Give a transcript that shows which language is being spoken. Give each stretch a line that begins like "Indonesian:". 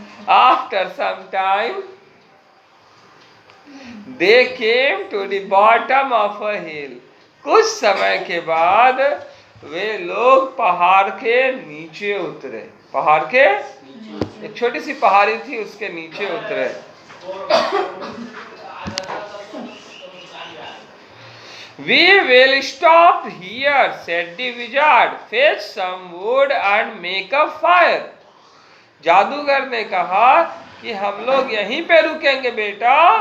English: After some time they came to the bottom of a hill.
Hindi: कुछ समय के बाद वे लोग पहाड़ के नीचे उतरे। पहाड़ के, एक छोटी सी पहाड़ी थी, उसके नीचे उतरे।
English: We will stop here, said the wizard. Fetch some wood and make a fire.
Hindi: जादूगर ने कहा कि हम लोग यहीं पे रुकेंगे बेटा।